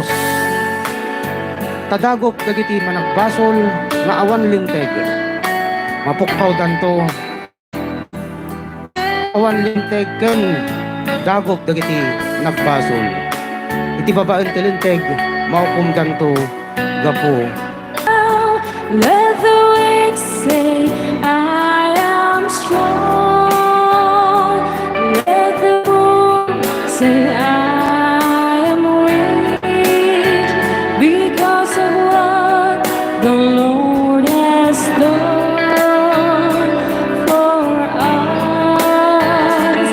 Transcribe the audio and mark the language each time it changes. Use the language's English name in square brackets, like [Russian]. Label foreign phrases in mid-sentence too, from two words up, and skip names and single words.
[Iloko] Tadagok dagiti managbasol, nga awan linteg. Mapukpaw danto, awan linteg, ken dagok dagiti nagbasol. Iti babaen ti linteg, maukum danto, gapo. [English] Let the weak say, I am strong. Let the poor say, I am rich because of what the Lord has done for us.